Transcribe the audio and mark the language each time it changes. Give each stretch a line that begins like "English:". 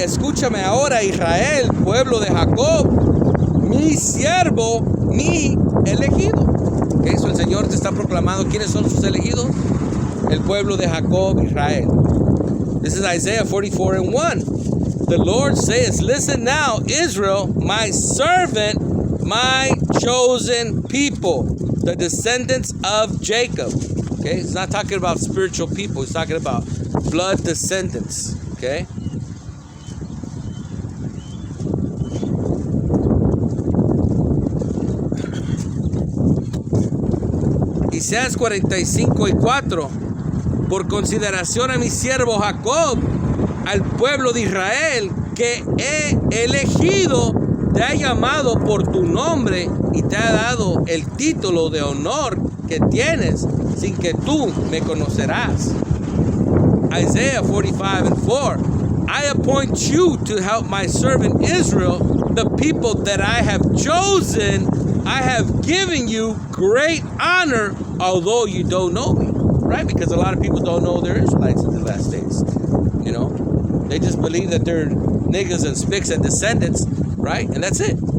Spanish: Escúchame ahora, Israel, pueblo de Jacob, mi siervo, mi elegido. Okay, so el Señor te está proclamando quiénes son sus elegidos. El pueblo de Jacob, Israel.
English: This is Isaiah 44:1. The Lord says, listen now, Israel, my servant, my chosen people, the descendants of Jacob. Okay, it's not talking about spiritual people. It's talking about blood descendants. Okay.
Spanish: Isaías 45:4. Por consideración a mi siervo Jacob, al pueblo de Israel que he elegido, te ha llamado por tu nombre y te ha dado el título de honor que tienes sin que tú me conocerás.
English: Isaiah 45:4. I appoint you to help my servant Israel, the people that I have chosen. I have given you great honor, although you don't know me. Right? Because a lot of people don't know they're Israelites in the last days. You know, they just believe that they're niggas and spicks and descendants, right? And that's it.